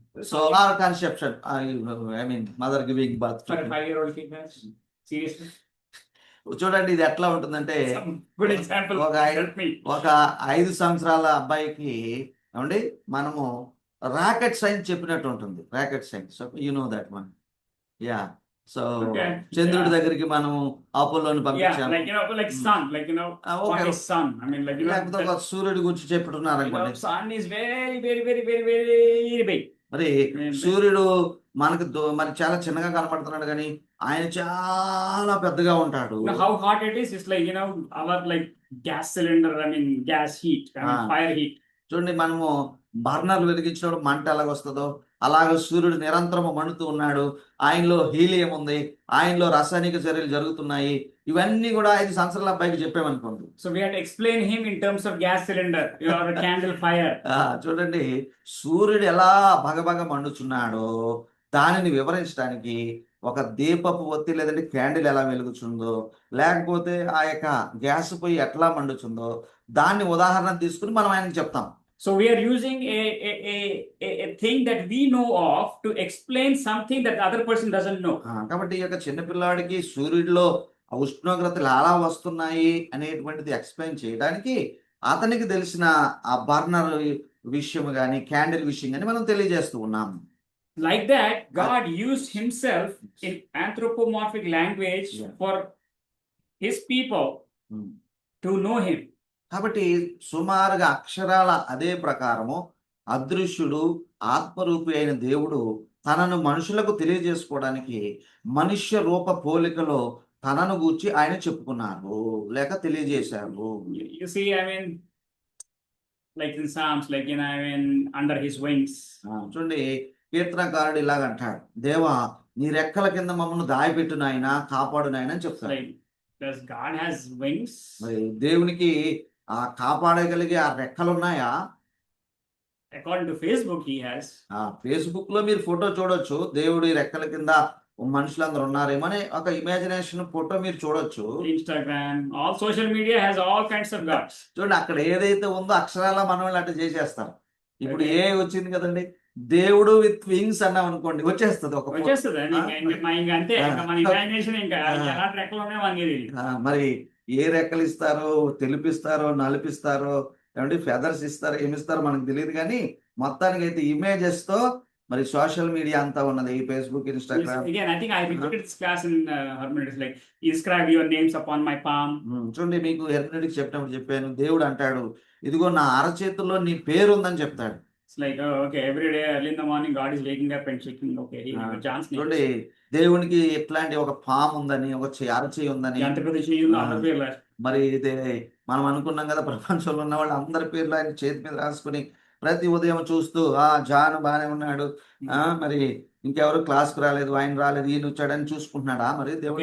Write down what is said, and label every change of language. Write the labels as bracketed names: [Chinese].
[English] So or conception, I mean mother giving birth. For a 5-year-old kid, guys, seriously. [Telugu] చూడండి, ఇది ఎట్లా ఉంటుందంటే, [English] Some good example. Okay. Help me. [Telugu] ఒక 5 సంవత్సరాల అబ్బాయికి ఏమండి మనము రాకెట్ సైన్స్ చెప్పినట్టు ఉంటుంది. Rocket science, [English] You know that one. [Telugu] Yeah. So [English] Okay. [Telugu] చంద్రుడి [English] Yeah. [Telugu] దగ్గరికి మనం అపోలోని [English] Yeah, [Telugu] పంపించాము. [English] like like Hmm. sun, like what okay. is sun? I mean, like [Telugu] లేకపోతే ఒక సూర్యుడి గురించి చెప్పుతున్నారు అనుకోండి. [English] sun is very, very, very, very, very big. [Telugu] మరి సూర్యుడు మనకు మరి చాలా చిన్నగా కనపడుతున్నాడు, కానీ ఆయన చాలా పెద్దగా ఉంటాడు. [English] How hot it is? It's like our like gas cylinder. I mean, gas heat. I mean, Ah. fire heat. [Telugu] చూడండి, మనము బర్నర్లు వెలిగించినప్పుడు మంట ఎలాగొస్తుందో అలాగే సూర్యుడు నిరంతరము మండుతూ ఉన్నాడు. ఆయనలో హీలియం ఉంది, ఆయనలో రాసాయనిక చర్యలు జరుగుతున్నాయి. ఇవన్నీ కూడా 5 సంవత్సరాల అబ్బాయికి చెప్పామనుకోండి. [English] So we have to explain him in terms of gas cylinder or a candle fire. [Telugu] చూడండి, సూర్యుడు ఎలా భగభగ మండుచున్నాడో దానిని వివరించడానికి ఒక దీపపు ఒత్తి లేదంటే క్యాండిల్ ఎలా వెలుగుతుందో, లేకపోతే ఆ యొక్క గ్యాస్ పొయ్యి ఎట్లా మండుతుందో దాన్ని ఉదాహరణ తీసుకుని మనం ఆయనకి చెప్తాం. [English] So we are using a thing that we know of to explain something that the other person doesn't know. [Telugu] కాబట్టి ఈ యొక్క చిన్నపిల్లాడికి సూర్యుడిలో ఆ ఉష్ణోగ్రతలు ఎలా వస్తున్నాయి అనేటువంటిది ఎక్స్ప్లెయిన్ చేయడానికి అతనికి తెలిసిన ఆ బర్నర్ విషయం కానీ క్యాండిల్ విషయం కానీ మనం తెలియజేస్తూ ఉన్నాం. [English] Like that, God used himself in anthropomorphic language Yeah. for his people to know him. [Telugu] కాబట్టి సుమారుగా అక్షరాల అదే ప్రకారము అదృశ్యుడు ఆత్మరూపి అయిన దేవుడు తనను మనుషులకు తెలియజేసుకోవడానికి మనుష్య రూప పోలికలో తనను గూర్చి ఆయన చెప్పుకున్నారు లేక తెలియజేశారు. [English] You see, I mean, like in Psalms, like I mean, under his wings. [Telugu] చూడండి, కీర్తనకారుడు ఇలాగంటాడు, దేవా నీ రెక్కల కింద మమ్మల్ని దాయపెట్టు నాయనా, కాపాడు నాయనా అని చెప్తాడు. [English] Like, does God has wings? [Telugu] మరి దేవునికి ఆ కాపాడగలిగే ఆ రెక్కలు ఉన్నాయా? [English] According to Facebook, he has. [Telugu] Facebook లో మీరు ఫోటో చూడొచ్చు, దేవుడి రెక్కల కింద మనుషులందరూ ఉన్నారేమో అనే ఒక ఇమాజినేషన్ ఫోటో మీరు చూడొచ్చు. [English] Instagram, all social media has all kinds of gods. [Telugu] చూడండి, అక్కడ ఏదైతే ఉందో అక్షరాల మనం అట్లా చేసేస్తాం. ఇప్పుడు [English] Okay. [Telugu] ఏ వచ్చింది కదండి, దేవుడు [English] with wings [Telugu] అన్నాం అనుకోండి, వచ్చేస్తుంది ఒక photo. వచ్చేస్తుంది అంతే Ah. మన ఇమాజినేషన్ ఇంకా Ah. ఎలాంటి రెక్కలు ఉన్నాయో మనకి తెలియదు. మరి ఏ రెక్కలు ఇస్తారో, తెలిపిస్తారో, నలిపిస్తారో, ఏమంటే ఫెదర్స్ ఇస్తారో, ఏమిస్తారో మనకు తెలియదు, కానీ మొత్తానికి అయితే ఇమేజెస్ తో మరి సోషల్ మీడియా అంతా ఉన్నది, Facebook, Instagram. [English] Again, I think I repeated this class in hermeneutics, like inscribe your names upon my palm. [Telugu] చూడండి, మీకు హెర్మెనెటిక్స్ చెప్పినప్పుడు చెప్పాను, దేవుడు అంటాడు, ఇదిగో నా అరచేతుల్లో నీ పేరు ఉందని చెప్తాడు. [English] It's like, oh, okay, every day early in the morning, God is waking up and checking, okay, he has John's name. [Telugu] చూడండి, దేవునికి ఎట్లాంటి ఒక పాము ఉందని, ఒక అరచేయి ఉందని, ఎంత పెద్ద చెయ్యి ఉందో అంత పేర్లు. మరి ఇదే మనం అనుకున్నాం కదా, ప్రపంచంలో ఉన్న వాళ్ళు అందరి పేర్లు ఆయన చేతి మీద రాసుకుని ప్రతి ఉదయం చూస్తూ జాన్ బానే ఉన్నాడు, మరి ఇంకెవరు క్లాస్కి రాలేదు, ఆయన రాలేదు, ఈయన వచ్చాడని చూసుకుంటున్నాడా మరి దేవుడు